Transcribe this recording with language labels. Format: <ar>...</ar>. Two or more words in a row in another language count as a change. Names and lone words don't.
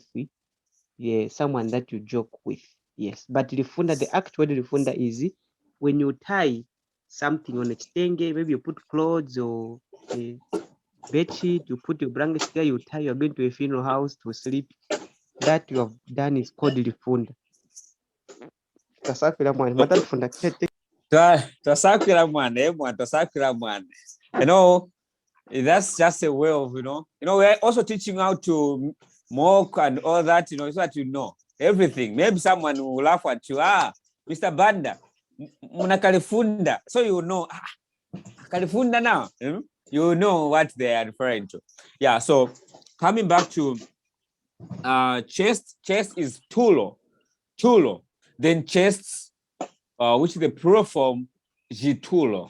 <en>Yeah, someone that you joke with. Yes. But lifunda, the actual lifunda is when you tie something on a chitenge, maybe you put clothes or a bed sheet, you put your blankets there, you tie, you're going to a funeral house to sleep. That you have done is called lifunda.</en> <loz>Tasakira mwana, matalifunda kete. Tasakira mwana.</loz> <en>That's just a way of, we're also teaching how to mock and all that, so that you know everything. Maybe someone will laugh at you. Mr.</en> <loz>Banda, muna kalifunda.</loz> <en>So you know, kalifunda now. You know what they are referring to. Yeah, so coming back to chest is tulo. Then chests, which is the plural form, jitulo.</en>